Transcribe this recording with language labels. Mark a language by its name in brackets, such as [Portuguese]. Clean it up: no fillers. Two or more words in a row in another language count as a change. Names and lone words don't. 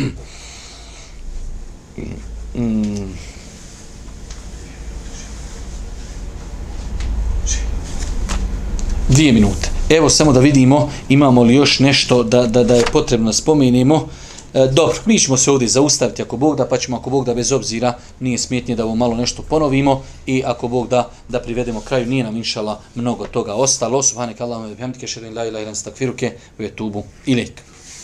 [Bosnian] 2 minute. Evo samo da vidimo imamo li još nešto da je potrebno da spomenemo. Dobro, mi ćemo se ovdje zaustaviti ako Bog da, pa ćemo ako Bog da bez obzira nije smetnje da ovo malo nešto ponovimo i ako Bog da privedemo kraju, nije nam inšala mnogo toga ostalo. [Arabic] سبحانك اللهم وبحمدك أشهد أن لا إله إلا أنت أستغفرك وأتوب إليك.